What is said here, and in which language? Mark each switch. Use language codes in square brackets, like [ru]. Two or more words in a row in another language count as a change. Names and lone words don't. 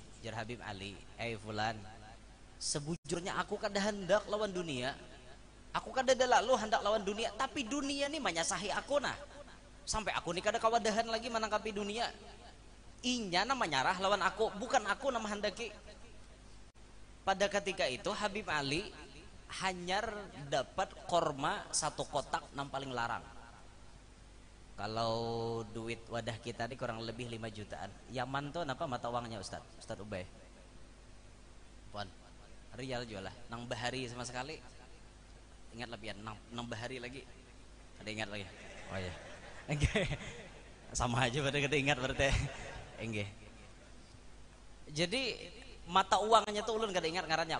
[bjn] Jar Habib Ali, fulan, sebujurnya aku kada hendak lawan dunia. Aku kada ada lalu hendak lawan dunia, tapi dunia nih menyasahi aku nah. Sampai aku nih kada kawadahan lagi menangkapi dunia. Inya nama nyarah lawan aku, bukan aku nama hendaki. Pada ketika itu Habib Ali hanyar dapat korma 1 kotak yang paling larang. Kalau duit wadah kita ini kurang lebih 5 jutaan. Yaman tuh apa mata uangnya Ustaz Ubay? Puan, rial jualah. Nang bahari sama sekali. Ingat lebih nang bahari lagi. [id] Ada ingat lagi? Oh ya. Enggak. [bjn] Sama aja pada kita ingat berarti. [id] Enggak. [bjn] Jadi mata uangnya tuh ulun kada ingat ngarannya.